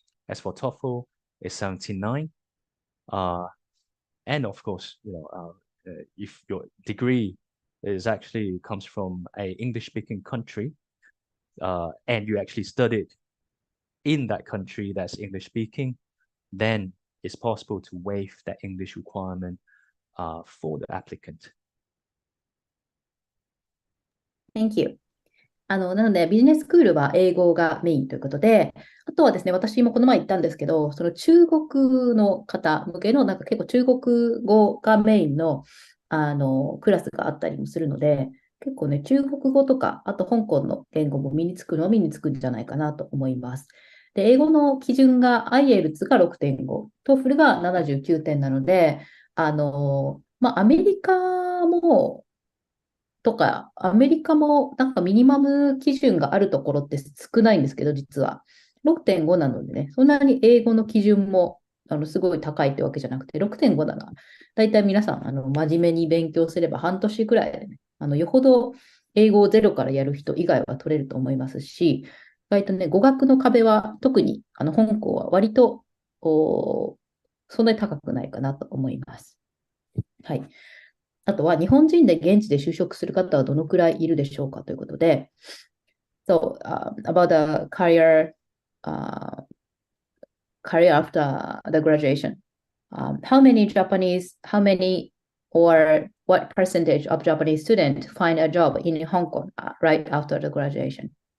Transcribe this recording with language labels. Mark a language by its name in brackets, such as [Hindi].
[English] As for TOEFL, it's 79. And of course, if your degree is actually comes from a English-speaking country, and you actually studied in that country that's English-speaking, then it's possible to waive that English requirement for the applicant. Thank you. [Japanese] なので、ビジネススクールは英語がメインということで、あとはですね、私もこの前言ったんですけど、その中国の方向けの、なんか結構中国語がメインの、クラスがあったりもするので、結構ね、中国語とか、あと香港の言語も身につくんじゃないかなと思います。で、英語の基準が IELTS が6.5、TOEFL が79点なので、アメリカも、アメリカもなんかミニマム基準があるところって少ないんですけど、実は。 6.5なのでね、そんなに英語の基準もすごい高いってわけじゃなくて、6.5なら、だいたい皆さん真面目に勉強すれば半年くらいでね、よほど英語をゼロからやる人以外は取れると思いますし、意外とね、語学の壁は特に香港は割とそんなに高くないかなと思います。はい。あとは日本人で現地で就職する方はどのくらいいるでしょうかということで、 [English] So, about the career after the graduation, how many or what percentage of Japanese students find a job in Hong Kong right after the graduation?